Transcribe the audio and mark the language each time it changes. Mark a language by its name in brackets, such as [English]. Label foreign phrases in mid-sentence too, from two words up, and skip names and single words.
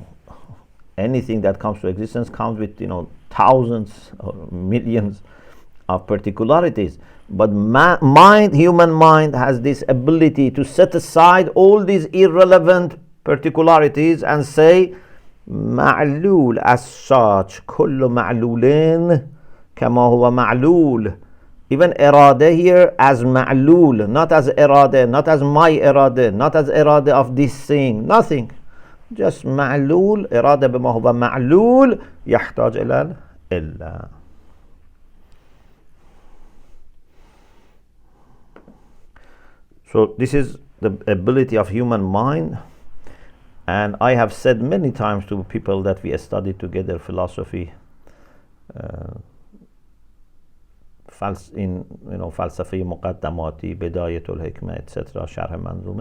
[English] Anything that comes to existence comes with, thousands or millions of particularities. But human mind has this ability to set aside all these irrelevant particularities and say, ma'lul as such, [Arabic] كل معلول كما هو معلول. [English] Even irada here as ma'lul, not as irada, not as my irada, not as irada of this thing, nothing. [Arabic] Just معلول، إرادة بما هو معلول، يحتاج إلى علة. [English] So this is the ability of human mind, and I have said many times to people that we studied together philosophy, in falsafe muqaddamati, bidayatul hikmah, etc., sharh manzumah.